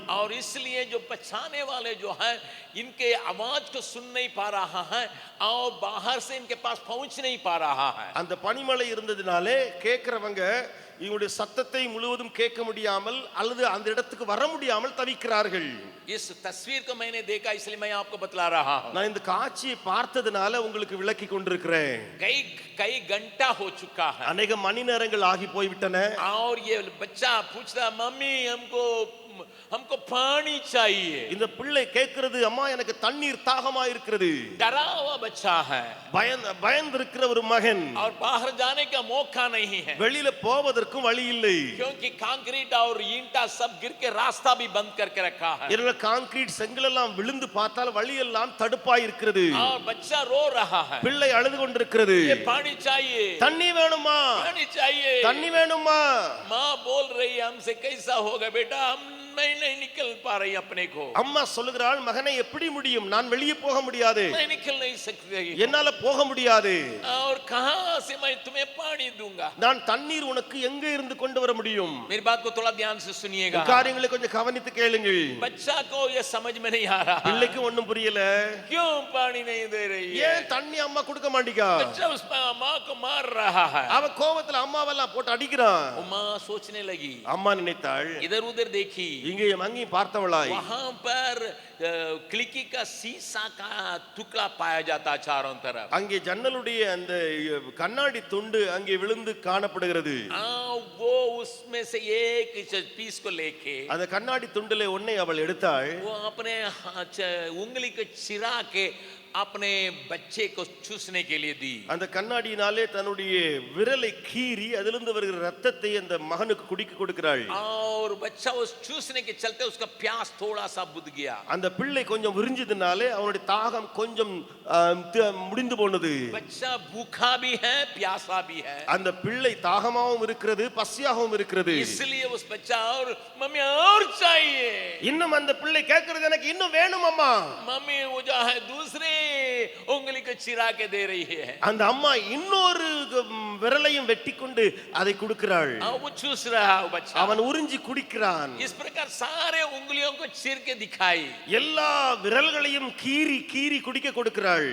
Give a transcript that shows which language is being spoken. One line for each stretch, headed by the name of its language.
Hindi: और इसलिए जो बचाने वाले जो है इनके आवाज को सुन नहीं पा रहा है और बाहर से इनके पास पहुंच नहीं पा रहा है.
Tamil: அந்த பனிமழை இருந்ததினாலே கேட்கிறவங்க இவங்களுடைய சத்தத்தை முழுவதும் கேட்க முடியாமல் அல்லது அந்த இடத்துக்கு வர முடியாமல் தவிக்கிறார்கள்.
Hindi: इस तस्वीर को मैंने देखा इसलिए मैं आपको बतला रहा हूं.
Tamil: நான் இந்த காட்சியை பார்த்ததனால உங்களுக்கு விளக்கி கொண்டிருக்கிறேன்.
Hindi: कई घंटा हो चुका है. अनेक
Tamil: மணி நேரங்கள் ஆகி போய்விட்டன.
Hindi: और ये बच्चा पूछता मम्मी हमको पानी चाहिए.
Tamil: இந்த பிள்ளை கேட்கிறது, அம்மா எனக்கு தண்ணீர் தாகமா இருக்கிறது.
Hindi: डरा हुआ बच्चा है,
Tamil: பயந்திருக்கிற ஒரு மகன்.
Hindi: और बाहर जाने का मौका नहीं है
Tamil: வெளியில போவதற்கும் வழி இல்லை.
Hindi: क्योंकि कंक्रीट और ईंटा सब गिर के रास्ता भी बंद करके रखा है.
Tamil: இதனால கான்கிரீட் செங்கல் எல்லாம் விழுந்து பார்த்தால் வழி எல்லாம் தடுப்பாய் இருக்கிறது.
Hindi: और बच्चा रो रहा है,
Tamil: பிள்ளை அழுது கொண்டிருக்கிறது.
Hindi: ये पानी चाहिए,
Tamil: தண்ணி வேணுமா,
Hindi: पानी चाहिए.
Tamil: தண்ணி வேணுமா.
Hindi: माँ बोल रही है हमसे कैसा होगा बेटा, हम मैं नहीं निकल पा रही अपने को,
Tamil: அம்மா சொல்லுகிறாள், மகனே எப்படி முடியும், நான் வெளியே போக முடியாது,
Hindi: मैं निकल नहीं सकती,
Tamil: என்னால போக முடியாது,
Hindi: और कहां से मैं तुम्हें पानी दूंगा,
Tamil: நான் தண்ணீர் உனக்கு எங்க இருந்து கொண்டு வர முடியும்.
Hindi: मेरी बात को थोड़ा ध्यान से सुनिएगा,
Tamil: காரியங்களை கொஞ்சம் கவனித்து கேளுங்கள்.
Hindi: बच्चा को ये समझ में नहीं आ रहा,
Tamil: பிள்ளைக்கு ஒண்ணும் புரியல,
Hindi: क्यों पानी नहीं दे रही है,
Tamil: ஏன் தண்ணி அம்மா கொடுக்க மாட்டீங்க.
Hindi: बच्चा उस माँ को मार रहा है,
Tamil: அவ கோபத்துல அம்மாவெல்லாம் போட்டு அடிக்கிறான்.
Hindi: वो माँ सोचने लगी,
Tamil: அம்மா நினைத்தாள்,
Hindi: इधर उधर देखी,
Tamil: இங்கேயும் அங்கேயும் பார்த்தவளாய்,
Hindi: वहां पर खिड़की का शीशा का टुकड़ा पाया जाता चारों तरफ,
Tamil: அங்கே ஜன்னலுடைய அந்த கண்ணாடி துண்டு அங்கே விழுந்து காணப்படுகிறது.
Hindi: वो उसमें से एक पीस को लेके
Tamil: அந்த கண்ணாடி துண்டிலே ஒன்னை அவள் எடுத்தாள்.
Hindi: वो अपने उंगली को चिरा के अपने बच्चे को चूसने के लिए दी,
Tamil: அந்த கண்ணாடியினாலே தன்னுடைய விரலை கீறி அதிலிருந்து வருகிற ரத்தத்தை அந்த மகனுக்கு குடிக்க கொடுக்கிறாள்.
Hindi: और बच्चा उस चूसने के चलते उसका प्यास थोड़ा सा बुझ गया,
Tamil: அந்த பிள்ளை கொஞ்சம் விரிஞ்சதுனாலே அவனுடைய தாகம் கொஞ்சம் முடிந்து போனது.
Hindi: बच्चा भूखा भी है प्यासा भी है,
Tamil: அந்த பிள்ளை தாகமாகவும் இருக்கிறது பசியாகவும் இருக்கிறது.
Hindi: इसलिए उस बच्चा और मम्मी और चाहिए,
Tamil: இன்னும் அந்த பிள்ளை கேட்கிறது, எனக்கு இன்னும் வேணும் அம்மா.
Hindi: मम्मी वो जो है दूसरे उंगली को चिरा के दे रही है,
Tamil: அந்த அம்மா இன்னொரு விரலையும் வெட்டி கொண்டு அதை கொடுக்கிறாள்.
Hindi: वो चूस रहा है बच्चा,
Tamil: அவன் உறிஞ்சி குடிக்கிறான்.
Hindi: इस प्रकार सारे उंगलियों को चीर के दिखाई,
Tamil: எல்லா விரல்களையும் கீறி கீறி குடிக்க கொடுக்கிறாள்.